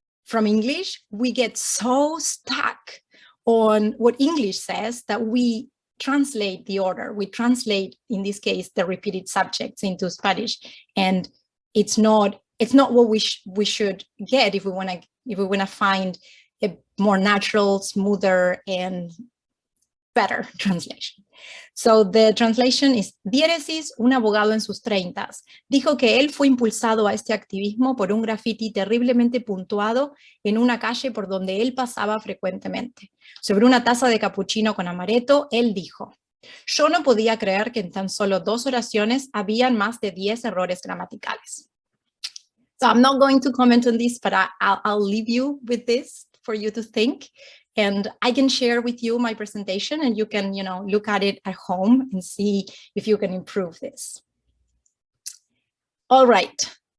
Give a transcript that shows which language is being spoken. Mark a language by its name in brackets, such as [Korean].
[English] from English, we get so stuck on what English says that we translate the order. We translate, in this case, the repeated subjects into Spanish, and it's not what we should get if we want to find a more natural, smoother, and better translation. So the translation is: [Spanish] Diéresis, un abogado en sus 30s, dijo que él fue impulsado a este activismo por un graffiti terriblemente puntuado en una calle por donde él pasaba frecuentemente. Sobre una taza de capuchino con amaretto, él dijo: yo no podía creer que en tan solo 2 oraciones habían más de 10 errores gramaticales. [English] So I'm not going to comment on this, but I'll leave you with this for you to think. And I can share with you my presentation, and you can, look at it at home and see if you can improve this. All right.